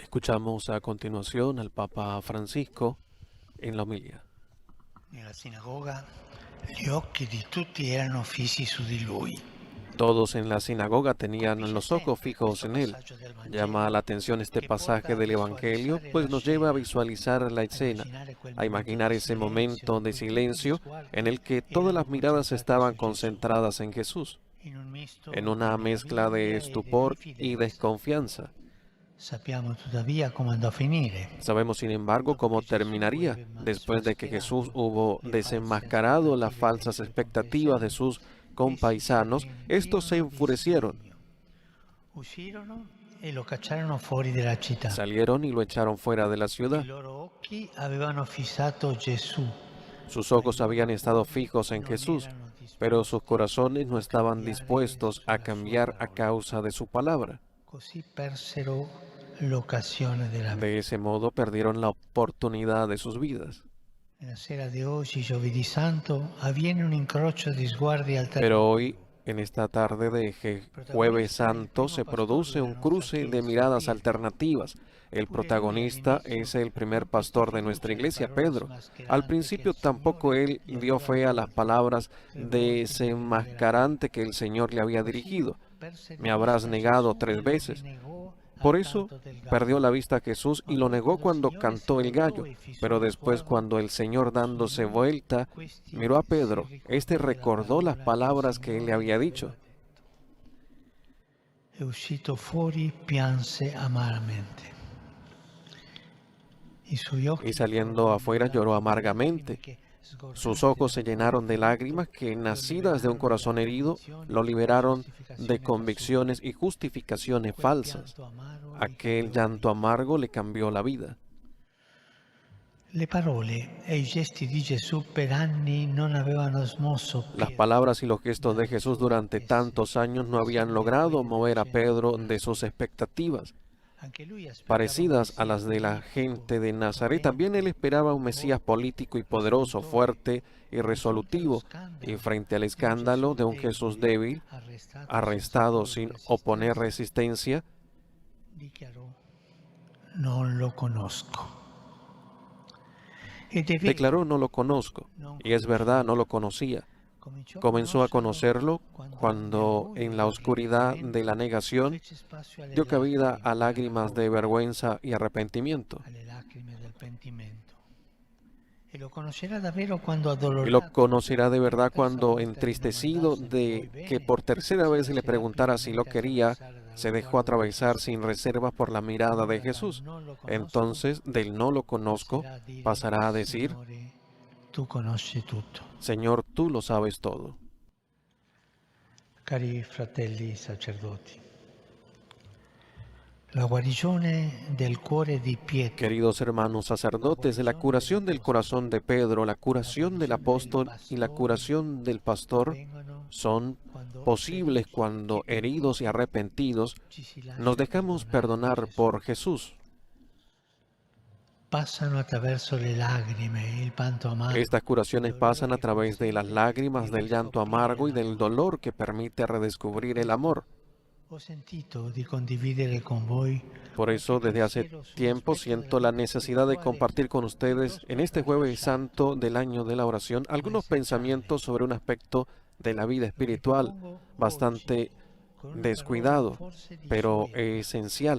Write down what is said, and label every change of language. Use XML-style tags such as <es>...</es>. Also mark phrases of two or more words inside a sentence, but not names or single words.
<es>Escuchamos a continuación al Papa Francisco en la homilía.</es> <it>Nella sinagoga gli occhi di tutti erano fissi su di lui.</it> <es>Todos en la sinagoga tenían los ojos fijos en él. Llama la atención este pasaje del Evangelio, pues nos lleva a visualizar la escena, a imaginar ese momento de silencio en el que todas las miradas estaban concentradas en Jesús, en una mezcla de estupor y desconfianza.</es> <it>Sappiamo tuttavia come andò a finire.</it> <es>Sabemos, sin embargo, cómo terminaría después de que Jesús hubo desenmascarado las falsas expectativas de sus compaisanos. Estos se enfurecieron,</es> <it>Uscirono e lo cacciarono fuori della città.</it> <es>salieron y lo echaron fuera de la</es> <it>I</it> <es>ciudad.</es> <it>loro occhi avevano fissato Gesù.</it> <es>Sus ojos habían estado fijos en Jesús, pero sus corazones no estaban dispuestos a cambiar a causa de su palabra.</es> <it>Così persero l'occasione della vita.</it> <es>De ese modo perdieron la oportunidad de sus vidas.</es> <it>Nella sera di oggi, giovedì santo, avviene un incrocio di sguardi alternativi.</it> <es>Pero hoy, en esta tarde de Jueves Santo, se produce un cruce de miradas alternativas. El protagonista es el primer pastor de nuestra iglesia, Pedro. Al principio tampoco él dio fe a las palabras desenmascarante que el Señor le había dirigido. Me habrás negado 3 veces. Por eso perdió la vista a Jesús y lo negó cuando cantó el gallo. Pero después, cuando el Señor, dándose vuelta, miró a Pedro, este recordó las palabras que él le había dicho.</es> <it>E uscito fuori pianse amaramente.</it> <es>Y saliendo afuera lloró amargamente. Sus ojos se llenaron de lágrimas que, nacidas de un corazón herido, lo liberaron de convicciones y justificaciones falsas. Aquel llanto amargo le cambió la vida.</es> <it>Le parole e i gesti di Gesù per anni non avevano smosso</it> <es>Las</es> <it>Pietro.</it> <es>palabras y los gestos de Jesús durante tantos años no habían logrado mover a Pedro de sus expectativas,</es> <it>Anche lui aspettava</it> <es>parecidas a las de la gente de Nazaret. También él esperaba un Mesías político y poderoso, fuerte y resolutivo, y frente al escándalo de un Jesús débil, arrestado sin oponer resistencia,</es> <it>dichiarò: non lo conosco. Ed è vero,</it> <es>declaró: no lo conozco. Y es verdad, no lo conocía. Comenzó a conocerlo cuando, en la oscuridad de la negación, dio cabida a lágrimas de vergüenza y arrepentimiento.</es> <it>alle lacrime del pentimento. E lo conoscerà davvero</it> <es>Y</es> <it>quando</it> <es>lo</es> <it>addolorato</it> <es>conocerá de verdad cuando, entristecido de que por tercera vez le preguntara si lo quería, se dejó atravesar sin reservas por la mirada de Jesús. Entonces, del no lo conozco, pasará a decir:</es> <it>Signore, tu conosci tutto.</it> <es>Señor, tú lo sabes todo.</es> <it>Cari fratelli sacerdoti, la guarigione del cuore di Pietro,</it> <es>Queridos hermanos sacerdotes, la curación del corazón de Pedro, la curación del apóstol y la curación del pastor</es> <it>vengono</it> <es>son</es> <it>quando</it> <es>posibles cuando, heridos y arrepentidos,</es> <it>ci si lascia</it> <es>nos dejamos perdonar por Jesús.</es> <it>passano attraverso le lacrime, il pianto amargo.</it> <es>Estas curaciones pasan a través de las lágrimas, del llanto amargo y del dolor que permite redescubrir el amor.</es> <it>Ho sentito di condividere con voi.</it> <es>Por eso, desde hace tiempo siento la necesidad de compartir con ustedes en este Jueves Santo del año de la oración algunos pensamientos sobre un aspecto de la vida espiritual bastante descuidado, pero esencial.</es>